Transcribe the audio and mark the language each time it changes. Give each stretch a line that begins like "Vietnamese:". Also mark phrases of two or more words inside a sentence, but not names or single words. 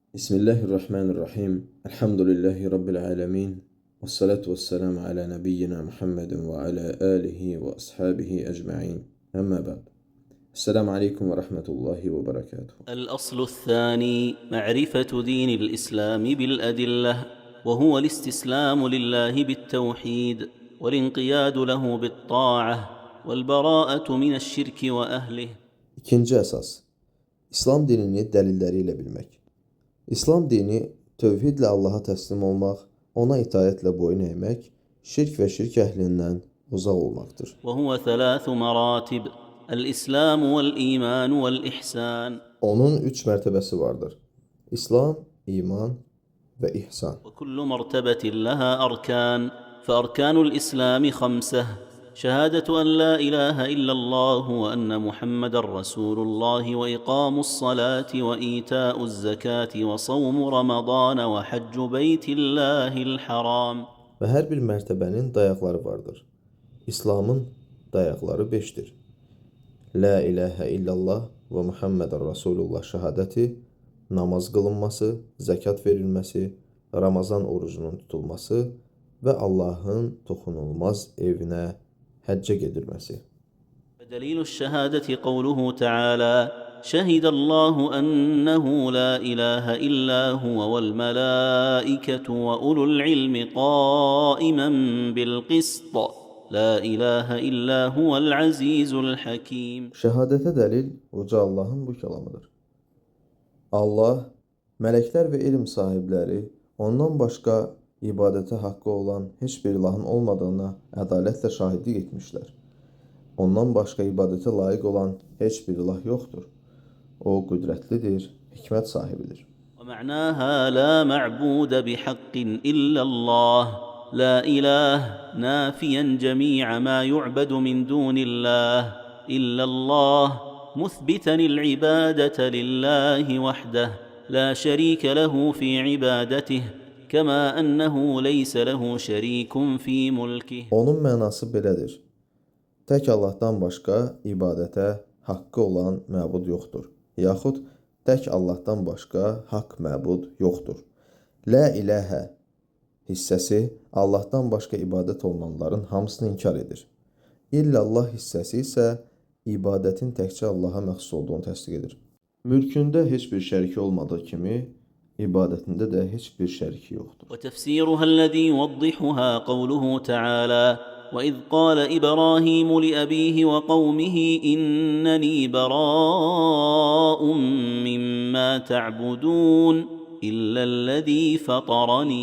Arabic: بسم الله الرحمن الرحيم. الحمد لله رب العالمين. وصلاة وسلام على نبينا محمد وعلى آله وأصحابه أجمعين. أما بعد. السلام عليكم ورحمة الله وبركاته. الأصل الثاني معرفة دين الإسلام بالأدلة، وهو الاستسلام لله بالتوحيد والانقياد له بالطاعة والبراءة من الشرك وأهله.
Azerbaijani: İkinci əsas, İslam dinini dəlilləri ilə bilmək. İslam dini tövhidlə Allaha təslim olmaq, ona itayətlə boyun əymək, şirk və şirk əhlindən uzaq olmaqdır.
Arabic: وهو ثلاث مراتب: الإسلام والإيمان والإحسان.
Azerbaijani: Onun üç mərtəbəsi vardır. İslam, iman və ihsan.
Arabic: وكل مرتبة لها أركان، فأركان الإسلام 5: شهادة أن لا إله إلا الله وأن محمد رسول الله وإقام الصلاة وإيتاء الزكاة وصوم رمضان وحج بيت الله الحرام.
Azerbaijani: Və hər bir mərtəbənin dayaqları vardır. İslamın dayaqları 5-dir.
Arabic: لا إله إلا الله ومحمد رسول الله
Azerbaijani: şəhadəti, namaz qılınması, zəkat verilməsi, Ramazan orucunun tutulması və Allahın toxunulmaz evinə həccə gedilməsi.
Arabic: دليل الشهادة قوله تعالى: شهد الله أنه لا إله إلا هو والملائكة وأولو العلم قائما بالقسط لا إله إلا هو العزيز الحكيم.
Azerbaijani: Şəhadətə dəlil uca Allahın bu kəlamıdır. Allah, mələklər və elm sahibləri ondan başqa ibadətə haqqı olan heç bir ilahın olmadığına ədalətlə şahidlik etmişlər. Ondan başqa ibadətə layiq olan heç bir ilah yoxdur. O qüdrətlidir, hikmət sahibidir.
Arabic: ومعناها لا معبود بحق إلا الله، لا إله نافيا جميع ما يعبد من دون الله إلا الله، مثبتا العبادة لله وحده لا شريك له في عبادته، كما أنه ليس له شريك في ملكه.
Azerbaijani: Onun mənası belədir. Tək Allahdan başqa ibadətə haqqı olan məbud yoxdur. Yaxud tək Allahdan başqa haqq məbud yoxdur.
Arabic: لا إله
Azerbaijani: hissəsi Allahdan başqa ibadət olunanların hamısını inkar edir. İllallah hissəsi isə ibadətin təkcə Allaha məxsus olduğunu təsdiq edir. Mülkündə heç bir şəriki olmadığı kimi, ibadətində də heç bir şəriki yoxdur.
Arabic: وتفسيرها الذي يوضحها قوله تعالى: وإذ قال إبراهيم لأبيه وقومه إنني براء مما تعبدون إلا الذي فطرني.